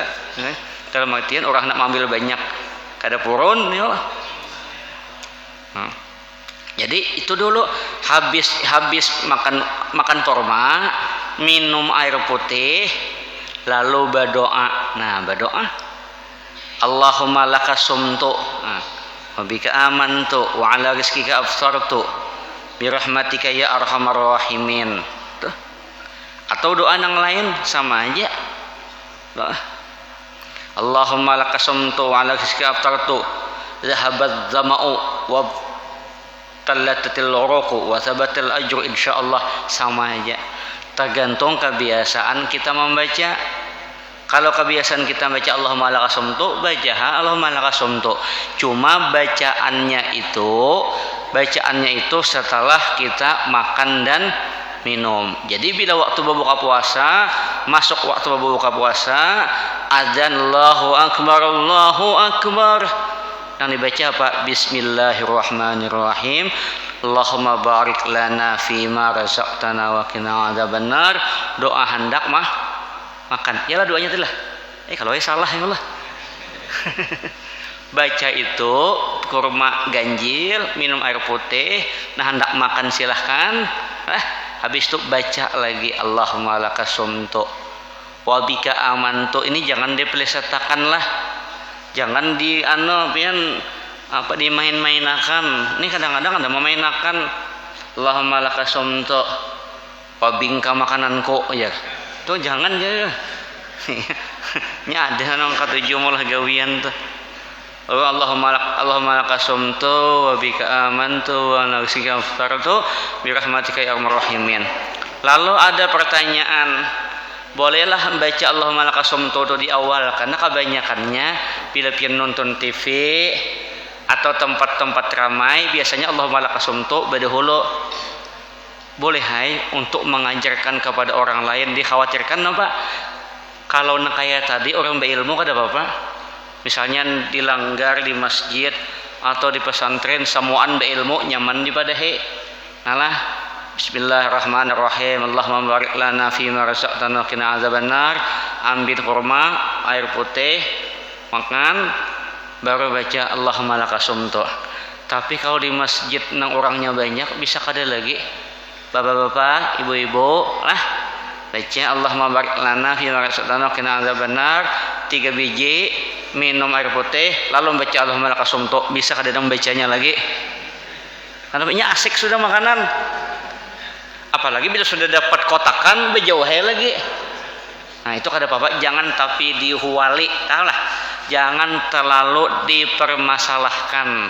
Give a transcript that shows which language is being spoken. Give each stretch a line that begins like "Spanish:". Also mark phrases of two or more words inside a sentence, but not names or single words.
Indonesian: Dalam artian orang nak ambil banyak kada purun
Arabic: يا الله.
Indonesian: Jadi itu dulu habis makan kurma minum air putih lalu berdoa. Nah, berdoa
Arabic: اللهم لك صمت وبك آمنت وعلى رزقك أفطرت برحمتك يا أرحم الراحمين.
Indonesian: Tuh. Atau doa yang lain sama aja.
Arabic: Doa اللهم لك صمت وعلى رزقك أفطرت ذهب الظمأ وابتلت العروق وثبت الأجر إن شاء الله.
Indonesian: Sama aja, tergantung kebiasaan kita membaca. Kalau kebiasaan kita baca
Arabic: اللهم لك صمت,
Indonesian: baca
Arabic: اللهم لك صمت.
Indonesian: Cuma bacaannya itu setelah kita makan dan minum. Jadi bila waktu berbuka puasa, masuk waktu berbuka puasa, adzan
Arabic: الله أكبر.
Indonesian: Yang dibaca apa?
Arabic: بسم الله الرحمن الرحيم اللهم بارك لنا فيما رزقتنا وقنا عذاب النار.
Indonesian: Doa hendak makan. Yalah doanya itulah. Kalau salah
Arabic: يا الله.
Indonesian: Baca itu kurma ganjil, minum air putih, nah hendak makan silahkan. Habis itu baca lagi
Arabic: اللهم لك صمت وبك آمنت.
Indonesian: Ini jangan dipelesetkan lah. Jangan dimain-mainakan. Ini kadang-kadang ada memainakan
Arabic: اللهم لك صمت وبك
Indonesian: makananku ya. Tuh jangan ya. Ini ada nang kata jumlah gawian tuh.
Arabic: اللهم لك صمت وبك آمنت وعلى رزقك أفطرت برحمتك يا أرحم الراحمين.
Indonesian: Lalu ada pertanyaan, bolehlah membaca
Arabic: اللهم لك صمت
Indonesian: di awal? Karena kebanyakannya bila nonton TV atau tempat-tempat ramai biasanya
Arabic: اللهم لك صمت
Indonesian: berdahulu. Boleh untuk mengajarkan kepada orang lain. Dikhawatirkan apa? Kalau kayak tadi orang berilmu kada apa-apa. Misalnya dilanggar di masjid atau di pesantren, semuaan berilmu nyaman di padahe. Nalah Bismillahirrahmanirrahim.
Arabic: اللهم بارك لنا فيما رزقتنا قنا عذاب النار.
Indonesian: Ambil kurma, air putih, makan, baru baca
Arabic: اللهم لك صمت.
Indonesian: Tapi kalau di masjid nang orangnya banyak, bisa kada lagi. Bapak-bapak, ibu-ibu, baca
Arabic: اللهم بارك لنا فيما رزقتنا قنا عذاب النار
Indonesian: 3 biji, minum air putih, lalu baca
Arabic: اللهم لك صمت.
Indonesian: Bisa kada bacanya lagi? Karena asik sudah makanan. Apalagi bila sudah dapat kotakan, berjauhai lagi. Nah itu kada apa-apa, jangan tapi dihuwali, jangan terlalu dipermasalahkan.